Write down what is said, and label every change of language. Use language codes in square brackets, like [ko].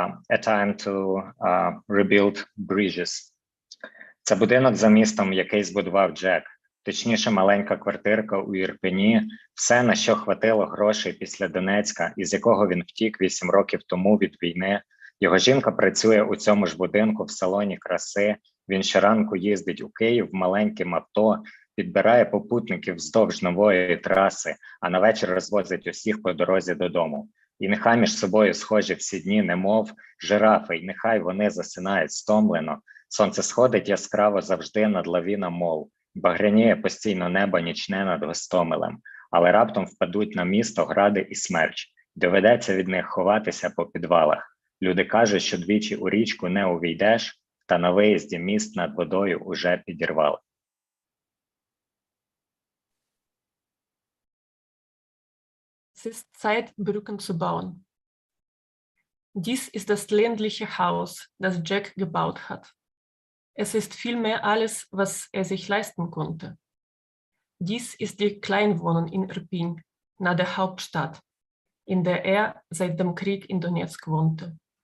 [en] A time to rebuild bridges. [uk] Це будинок за містом, який збудував Джек. Точніше, маленька квартирка у Ірпені. Все, на що хватило грошей після Донецька, із якого він втік 8 років тому від війни. Його жінка працює у цьому ж будинку в салоні краси. Він щоранку їздить у Київ маленьким авто, підбирає попутників вздовж нової траси, а на вечір розвозить усіх по дорозі додому. І нехай між собою схожі всі дні, немов жирафи, і нехай вони засинають стомлено. Сонце сходить яскраво завжди над лавіном мов. Багряніє постійно небо нічне над Гостомелем. Але раптом впадуть на місто гради і смерч. Доведеться від них ховатися по підвалах. Люди кажуть, що двічі у річку не увійдеш, та на виїзді міст над водою уже підірвали. [de] Es ist Zeit, Brücken zu bauen. Dies ist das ländliche Haus, das Jack gebaut hat. Es ist vielmehr alles, was er sich leisten konnte. Dies ist die Kleinwohnung in Irpin, nahe der Hauptstadt, in der er seit dem Krieg in Donetsk wohnte.